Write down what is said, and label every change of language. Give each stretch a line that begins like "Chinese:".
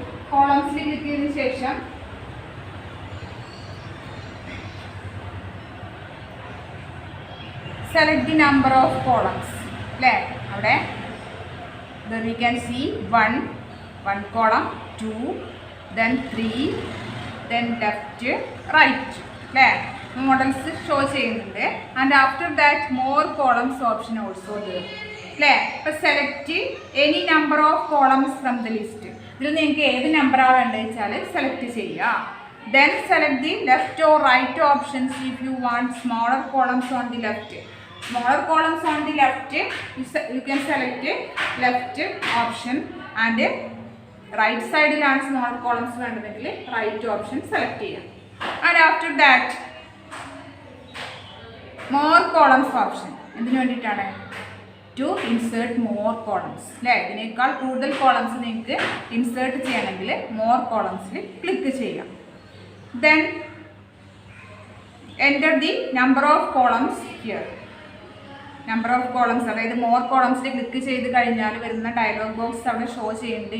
Malayalam: കോളംസിൽ click ചെയ്തതിനു ശേഷം
English: select the number of columns അല്ലേ, അവിടെ we can see 1 column, 2, then 3, then left, right അല്ലേ,
Malayalam: മോഡൽസ് ഷോ ചെയ്യുന്നുണ്ട്.
English: And after that more columns option also അല്ലേ.
Malayalam: അപ്പോൾ
English: Select any number of columns from the list.
Malayalam: ഇതിൽ നിങ്ങൾക്ക് ഏത് നമ്പറാണ് വേണ്ടത് വെച്ചാൽ സെലക്ട് ചെയ്യുക.
English: Then select the left or right options if you want smaller columns on the left. Smaller columns on the left, you can select left option, and right side is smaller columns
Malayalam: വേണ്ടതെങ്കിൽ
English: right option select
Malayalam: ചെയ്യാം.
English: And after that more columns option
Malayalam: എന്തിനു വേണ്ടിയിട്ടാണ്?
English: To insert more columns
Malayalam: അല്ലേ, ഇതിനേക്കാൾ കൂടുതൽ columns നിങ്ങൾക്ക് insert ചെയ്യണമെങ്കിൽ more columnsൽ click ചെയ്യാം.
English: Then enter the number of columns here.
Malayalam: Number of columns, അതായത് മോർ കോളംസിൽ ക്ലിക്ക് ചെയ്ത് കഴിഞ്ഞാൽ വരുന്ന ഡയലോഗ് ബോക്സ് അവിടെ ഷോ ചെയ്യുന്നുണ്ട്.